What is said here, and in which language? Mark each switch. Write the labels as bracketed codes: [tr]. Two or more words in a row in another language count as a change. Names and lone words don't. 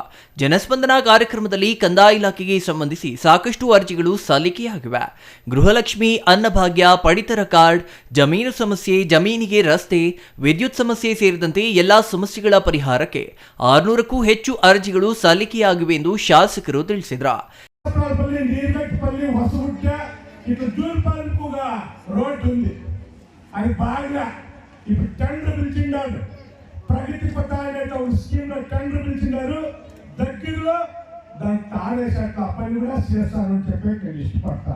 [kn] ಜನಸ್ಪಂದನ ಕಾರ್ಯಕ್ರಮದಲ್ಲಿ ಕಂದಾಯ ಇಲಾಖೆಗೆ ಸಂಬಂಧಿಸಿ ಸಾಕಷ್ಟು ಅರ್ಜಿಗಳು ಸಲ್ಲಿಕೆಯಾಗಿವೆ. ಗೃಹಲಕ್ಷ್ಮಿ, ಅನ್ನಭಾಗ್ಯ, ಪಡಿತರ ಕಾರ್ಡ್, ಜಮೀನು ಸಮಸ್ಯೆ, ಜಮೀನಿಗೆ ರಸ್ತೆ, ವಿದ್ಯುತ್ ಸಮಸ್ಯೆ ಸೇರಿದಂತೆ ಎಲ್ಲಾ ಸಮಸ್ಯೆಗಳ ಪರಿಹಾರಕ್ಕೆ 600ಕ್ಕೂ ಹೆಚ್ಚು ಅರ್ಜಿಗಳು ಸಲ್ಲಿಕೆಯಾಗಿವೆ ಎಂದು ಶಾಸಕರು ತಿಳಿಸಿದರು. [te] ఇటు జూల్పాలకుగా రోడ్డు ఉంది, అది బాగా ఇప్పుడు టెండర్ పిలిచిండారు. ప్రగతి పథ అనే ఒక స్కీమ్ లో టెండర్ పిలిచినారు. దగ్గరలో దాన్ని తాడేసాక ఆ పని కూడా చేస్తారని చెప్పి నేను ఇష్టపడతాను.